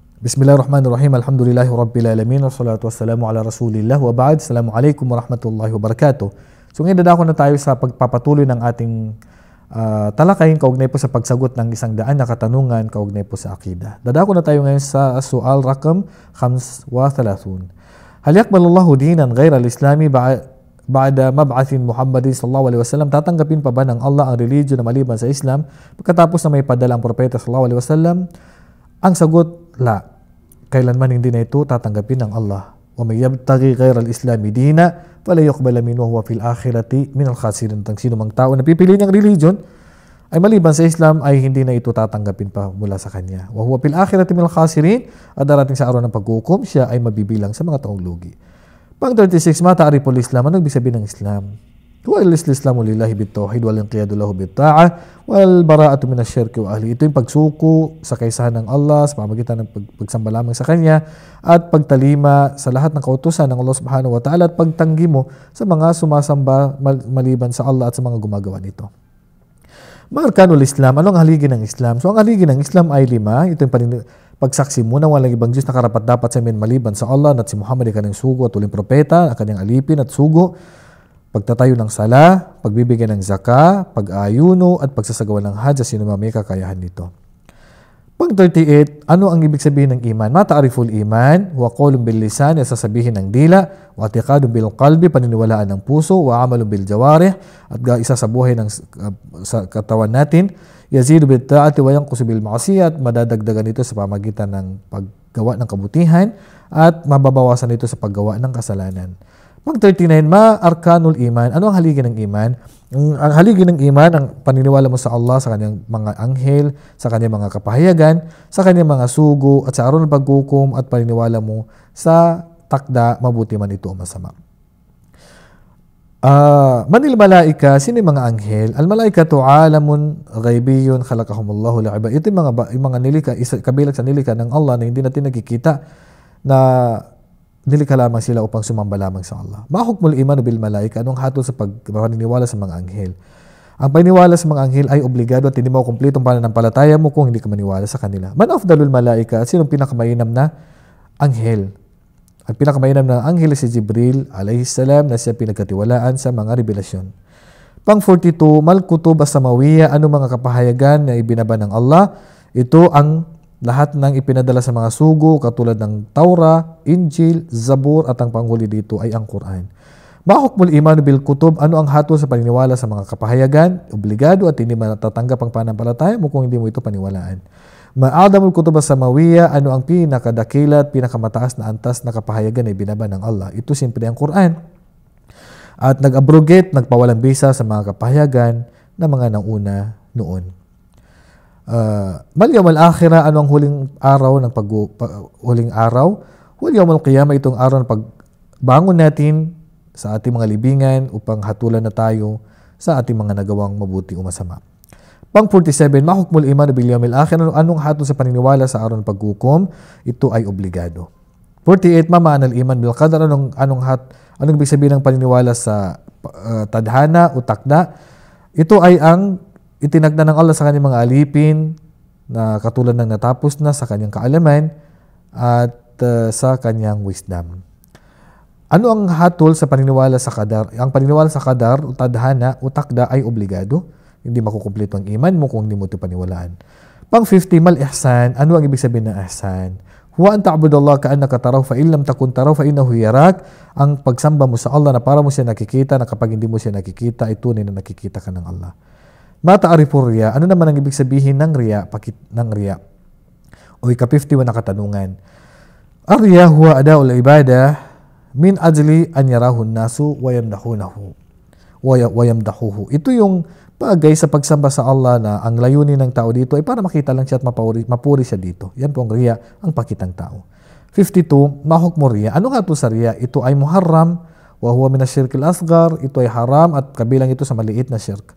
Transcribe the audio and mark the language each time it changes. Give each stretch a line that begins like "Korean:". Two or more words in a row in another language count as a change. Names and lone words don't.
Arabic: بسم الله الرحمن الرحيم. الحمد لله رب العالمين. والصلاة والسلام على رسول الله. وبعد. السلام عليكم ورحمة الله وبركاته.
Filipino: So ngayon dadako na tayo sa pagpapatuloy ng ating talakayin kaugnay po sa pagsagot ng isang daan na katanungan kaugnay po sa akida. Dadako na tayo ngayon sa
Arabic: سؤال رقم
Filipino: 35.
Arabic: هل يقبل الله دينا غير الإسلام بعد مبعث محمد صلى الله عليه وسلم?
Filipino: Tatanggapin pa ba ng Allah ang religion na maliban sa Islam pagkatapos na may padala ang propeta
Arabic: صلى الله عليه وسلم?
Filipino: Ang sagot, la. Kailanman hindi na ito tatanggapin ng Allah.
Arabic: ومن يبتغ غير الإسلام دينا فلا يقبل منه وفي الآخرة من الخاسرين.
Filipino: Sino mang tao na pipili niyang religion ay maliban sa Islam ay hindi na ito tatanggapin pa mula sa kanya.
Arabic: وهو في الآخرة من الخاسرين,
Filipino: at darating sa araw ng paghukom siya ay mabibilang sa mga taong lugi.
Arabic: Pang 36, ما تعريف الإسلام?
Filipino: Ano ibig sabihin ng Islam?
Arabic: هو الإسلام لله بالتوحيد والانقياد له بالطاعة والبراءة من الشرك وأهل.
Filipino: Ito yung pagsuko sa kaisahan ng Allah sa pamamagitan ng pagsamba lamang sa Kanya at pagtalima sa lahat ng kautusan ng Allah
Arabic: سبحانه وتعالى
Filipino: at pagtanggi mo sa mga sumasamba maliban sa Allah at sa mga gumagawa nito.
Arabic: أركان الإسلام,
Filipino: ano ang haligi ng Islam? So ang haligi ng Islam ay 5. Ito yung pagsaksi mo na walang ibang Diyos na karapat-dapat sa amin maliban sa Allah at si Muhammad ay kanyang sugo at uling propeta, ang kanyang alipin at sugo, pagtatayo ng sala, pagbibigay ng zaka, pag-ayuno at pagsasagawa ng hajj sa sino may kakayahan nito. Pang 38, ano ang ibig sabihin ng iman?
Arabic: ما تعريف الإيمان؟ وقول باللسان,
Filipino: sasabihin ng dila,
Arabic: واعتقاد بالقلب,
Filipino: paniniwalaan ng puso,
Arabic: وعمل بالجوارح,
Filipino: at isa sa buhay ng sa katawan natin,
Arabic: يزيد بالطاعة وينقص بالمعصية,
Filipino: madadagdagan ito sa pamagitan ng paggawa ng kabutihan at mababawasan ito sa paggawa ng kasalanan. Pang 39,
Arabic: ما أركان الإيمان?
Filipino: Ano ang haligi ng iman? Ang haligi ng iman, ang paniniwala mo sa Allah, sa kanyang mga anghel, sa kanyang mga kapahayagan, sa kanyang mga sugo, at sa araw ng paghukom, at paniniwala mo sa takda, mabuti man ito o masama.
Arabic: من الملائكة,
Filipino: sino yung mga anghel?
Arabic: الملائكة عالم غيبي خلقهم الله لعباد.
Filipino: Ito yung mga nilika, kabilang sa nilika ng Allah na hindi natin nakikita, na nilika lamang sila upang sumamba lamang sa Allah.
Arabic: ما حكم الإيمان بالملائكة?
Filipino: Anong hatol sa pagpaniniwala sa mga anghel? Ang paniniwala sa mga anghel ay obligado at hindi mo kumpletong pananampalataya mo kung hindi ka maniwala sa kanila.
Arabic: من أفضل الملائكة?
Filipino: Sinong pinakamainam na anghel? Ang pinakamainam na anghel si Jibril
Arabic: عليه السلام,
Filipino: na siya pinagkatiwalaan sa mga revelasyon. Pang 42,
Arabic: ما الكتب السماوية?
Filipino: Ano mga kapahayagan na ibinaba ng Allah? Ito ang lahat ng ipinadala sa mga sugo katulad ng Taura, Injil, Zabur, at ang panghuli dito ay ang Quran.
Arabic: ما حكم الإيمان بالكتب?
Filipino: Ano ang hatol sa paniniwala sa mga kapahayagan? Obligado at hindi matatanggap ang pananampalataya mo kung hindi mo ito paniwalaan.
Arabic: ما أعظم الكتب السماوية?
Filipino: Ano ang pinakadakila at pinakamataas na antas na kapahayagan na ibinaba ng Allah? Ito simpre ang Quran. At nag-abrogate, nagpawalang bisa sa mga kapahayagan na mga nauna noon.
Arabic: ما اليوم الآخر?
Filipino: Ano ang huling araw ng huling araw?
Arabic: ويوم القيامة?
Filipino: Itong araw ng pagbangon natin sa ating mga libingan upang hatulan na tayo sa ating mga nagawang mabuti o masama. Pang 47,
Arabic: ما حكم الإيمان باليوم الآخر?
Filipino: Anong hatol sa paniniwala sa araw ng paghukom? Ito ay obligado.
Arabic: 48، ما معنى الإيمان بالقدر?
Filipino: Anong ibig sabihin ng paniniwala sa tadhana o takda? Ito ay ang itinagda ng Allah sa kanyang mga alipin na katulad ng natapos na sa kanyang kaalaman at sa kanyang wisdom. Ano ang hatol sa paniniwala sa qadar? Ang paniniwala sa qadar o tadhana o takda ay obligado. Hindi makukumpleto ang iman mo kung hindi mo ito paniwalaan.
Arabic: Pang 50, ما الإحسان?
Filipino: Ano ang ibig sabihin ng ihsan?
Arabic: هو أن تعبد الله كأنك تراه فإن لم تكن تراه فإنه يراك.
Filipino: Ang pagsamba mo sa Allah na para mo siya nakikita, na kapag hindi mo siya nakikita, ay tunay na nakikita ka ng Allah.
Arabic: ما تعريف الرياء?
Filipino: Ano naman ang ibig sabihin ng riya? Ng riya. O ika-51 na katanungan.
Arabic: الرياء هو أداء العبادة من أجل أن يراه الناس ويمدحونه ويمدحه.
Filipino: Ito yung bagay sa pagsamba sa Allah na ang layunin ng tao dito ay para makita lang siya at mapuri siya dito. Yan po ang riya, ang pakitang tao.
Arabic: 52، ما حكم الرياء?
Filipino: Ano nga ito sa riya? Ito ay
Arabic: محرم وهو من الشرك الأصغر.
Filipino: Ito ay haram at kabilang ito sa maliit na syirk.